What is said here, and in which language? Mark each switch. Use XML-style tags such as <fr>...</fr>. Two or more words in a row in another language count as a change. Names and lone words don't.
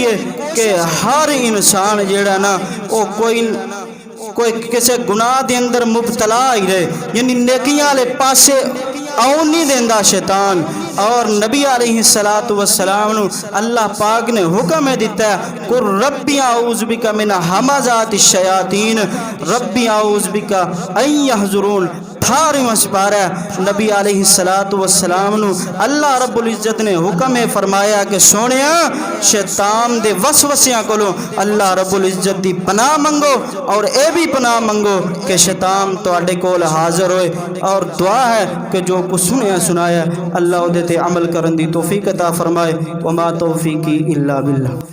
<pa>ہے کہ ہر انسان جیہڑا نا او کوئی کسی گناہ دے اندر مبتلا ہی رہے یعنی نیکیاں والے پاسے آون نہیں دیندا شیطان اور نبی</pa> <ar>عليه الصلاة والسلام</ar> <pa>نوں اللہ پاک نے حکم دتا</pa> <ar>قل رب أعوذ بك من همزات الشياطين رب أعوذ بك أن</ar> <pa>يحضرون 18واں سپارہ نبی</pa> <ar>عليه الصلاة والسلام</ar> <pa>نوں اللہ</pa> <ar>رب العزة</ar> <pa>نے حکم فرمایا کہ سوہنیا شیطان دے وسوسیاں کولوں اللہ</pa> <ar>رب العزة</ar> <pa>دی پناہ منگو اور اے بھی پناہ منگو کہ شیطان تہاڈے کول حاضر ہوئے اور دعا ہے کہ جو کجھ سنیا سنایا اللہ اوہدے تے عمل کرن دی توفیق عطا فرمائے</pa> <ar>وما توفيقي إلا بالله.</ar>